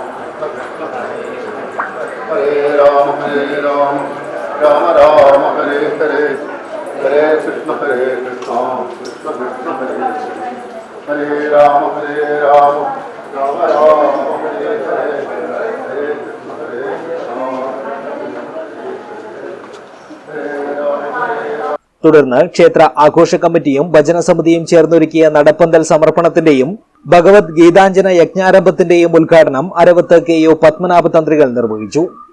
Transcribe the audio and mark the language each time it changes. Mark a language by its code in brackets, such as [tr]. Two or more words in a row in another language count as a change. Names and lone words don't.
[sa] Hare Rama Rama Rama Hare Hare Hare Krishna Krishna Krishna Hare Hare Rama Rama Rama Hare Hare Hare Krishna [ml] തുടർന്ന് ക്ഷേത്ര ആഘോഷ കമ്മിറ്റിയും ഭജന സമിതിയും ചേർന്നൊരുക്കിയ നടപ്പന്തൽ സമർപ്പണത്തിന്റെയും ഭഗവത്ഗീതാഞ്ജന യജ്ഞാരംഭത്തിന്റെയും ഉദ്ഘാടനം അരവത്ത് KU പത്മനാഭ തന്ത്രികൾ നിർവഹിച്ചു.